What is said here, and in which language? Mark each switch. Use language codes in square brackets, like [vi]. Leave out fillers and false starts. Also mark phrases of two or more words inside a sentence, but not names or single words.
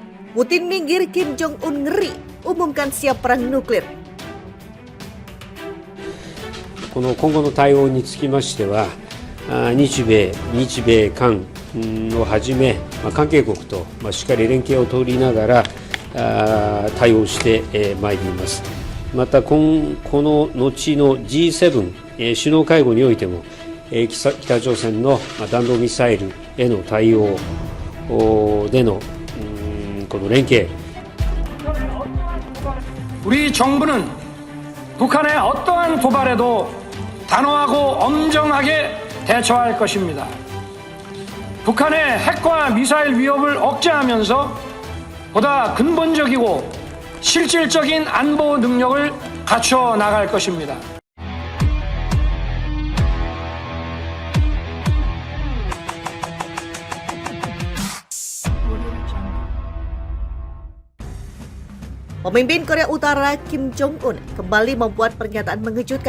[id] Putin minggir, Kim Jong-un ngeri, umumkan siap perang nuklir. [ja] この今後の対応につきましては、日米韓をはじめ、関係国としっかり連携を取りながら対応してまいります。また、この後の G7 首脳会合においても、北朝鮮の弾道ミサイルへの対応でのこの連携。 [ko] 우리 정부는 북한의 어떠한 도발에도 단호하고 엄정하게 대처할 것입니다. 북한의 핵과 미사일 위협을 억제하면서 보다 근본적이고 실질적인 안보 능력을 갖춰 나갈 것입니다. [id] Pemimpin Korea Utara Kim Jong-un kembali membuat pernyataan mengejutkan.